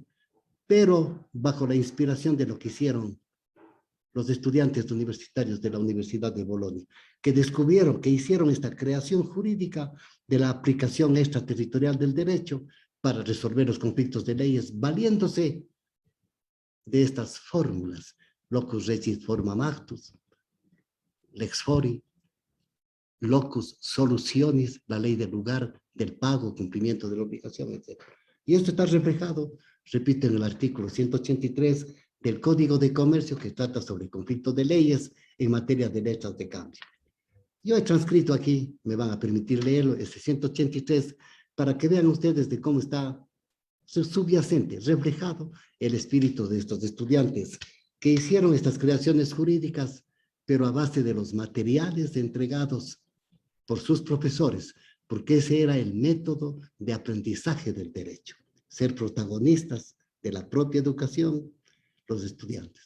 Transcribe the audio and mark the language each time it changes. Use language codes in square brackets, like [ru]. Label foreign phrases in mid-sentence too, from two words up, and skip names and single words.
[es] pero bajo la inspiración de lo que hicieron los estudiantes universitarios de la Universidad de Bolonia, que descubrieron, que hicieron esta creación jurídica de la aplicación extraterritorial del derecho para resolver los conflictos de leyes, valiéndose de estas fórmulas, [la] locus regit formam actus, lex fori, locus solutionis, [es] la ley del lugar, del pago, cumplimiento de la obligación, etc. Y esto está reflejado, repito, en el artículo 183 del Código de Comercio que trata sobre conflicto de leyes en materia de letras de cambio. Yo he transcrito aquí, me van a permitir leerlo, ese 183, para que vean ustedes de cómo está subyacente, reflejado el espíritu de estos estudiantes que hicieron estas creaciones jurídicas, pero a base de los materiales entregados por sus profesores, porque ese era el método de aprendizaje del derecho, ser protagonistas de la propia educación, los estudiantes.